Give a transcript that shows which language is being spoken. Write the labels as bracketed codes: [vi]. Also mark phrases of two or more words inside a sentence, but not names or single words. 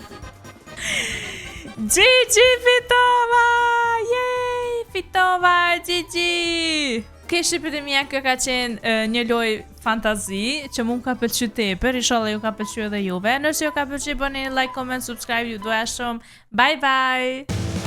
[sq] GG fitova! Yay! Fitova! GG! Ke shqipit e mija, kjo ka qenë një loj fantazi që mund ka pëlqy tepër, inshallah ju ka pëlqy edhe juve. Nëse ju ka pëlqy, bëni [en] like, comment, subscribe, [sq] ju doja shumë. [en] Bye bye!